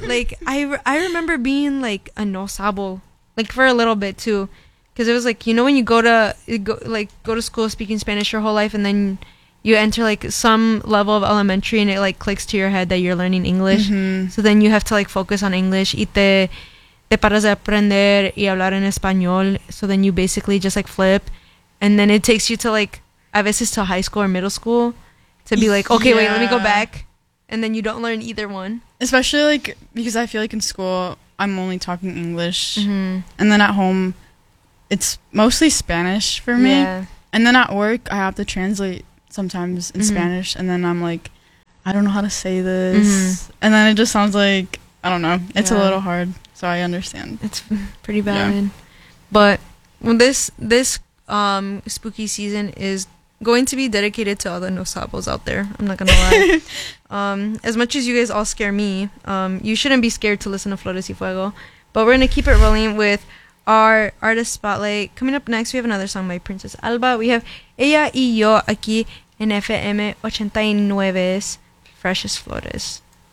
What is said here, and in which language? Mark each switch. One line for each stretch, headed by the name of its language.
English: Like, I remember being like a no sabo. Like, for a little bit too. Because it was like, you know, when you go to school speaking Spanish your whole life and then. You enter, like, some level of elementary and it, like, clicks to your head that you're learning English. Mm-hmm. So then you have to, like, focus on English.
Spanish: Y te paras de aprender y hablar en español.
English: So then you basically just, like, flip. And then it takes you to, like,
Spanish: a veces
English: to high school or middle school to be like, okay, wait, let me go back. And then you don't learn either one. Especially, like, because I feel like in school I'm only talking English. Mm-hmm. And then at home it's mostly Spanish for me. Yeah. And then at work I have to translate sometimes in mm-hmm. Spanish, and then I'm like, I don't know how to say this. Mm-hmm. And then it just sounds like, I don't know. It's a little hard. So I understand. It's pretty bad. Yeah. But this spooky season is going to be dedicated to all the nosabos out there. I'm not going to lie. As much as you guys all scare me, you shouldn't be scared to listen to Flores y Fuego. But we're going to keep it rolling with our artist spotlight. Coming up next, we have another song by Princess Alba. We have Ella y Yo
Spanish: aquí en
English: FM 89's Freshest Flores.